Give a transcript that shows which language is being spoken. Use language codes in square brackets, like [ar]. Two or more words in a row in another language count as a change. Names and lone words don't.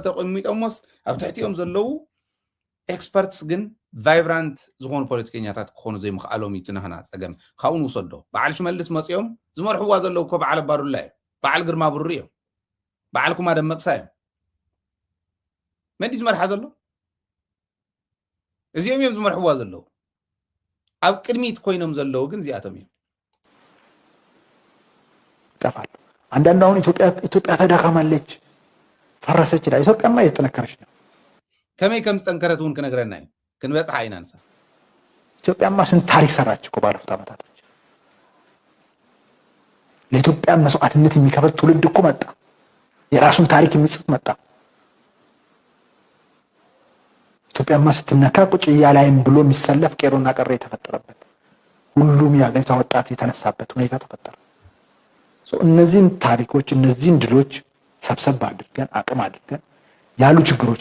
[ti] ተቐሚጦምስ ኣብ ትሕቲኦም ዘለዉ ኤክስፐርትስ ግን ቫይብራንት ዝኾኑ ፖለቲከኛታት ክኾኑ ዘይምኽኣሎም እዩ ትናህና ፀገም ካብኡ ንውሰዶ በዓል ሽመልስ መፂኦም ዝመርሕዋ ዘለዉ እኮ በዓል ኣባዱላ እዮም በዓል ግርማ ብሩሪ እዮም በዓል ኩማ ደመቅሳ እዮም መን እዩ ዝመርሓ ዘሎ እዚኦም እዮም ዝመርሕዋ ዘለዉ ኣብ ቅድሚት ኮይኖም ዘለዉ ግን እዚኣቶም እዮም [am] ይጠፋሉ አንዳንድ አሁን ኢትዮጵያ ተዳከማለች ፈረሰች ይላል ኢትዮጵያማ እየተጠነከረች ነው [ti] ከመይ ከም ዝጠንከረት እውን ክነግረና እዩ ክንበፅሓ ኢና ንሳ [am] ኢትዮጵያማ ስንት ታሪክ ሰራች እኮ ባለፉት ዓመታቶች ለኢትዮጵያ መስዋዕትነት የሚከፍል ትውልድ እኮ መጣ የራሱን ታሪክ የሚጽፍ መጣ ኢትዮጵያማ ስትነካ ቁጭ ያላይም ብሎ የሚሰለፍ ቄሮና ቀረ የተፈጠረበት ሁሉም የሀገሪቷ ወጣት የተነሳበት ሁኔታ ተፈጠረ እነዚህን ታሪኮች እነዚህን ድሎች ሰብሰብ አድርገን አቅም አድርገን ያሉ ችግሮች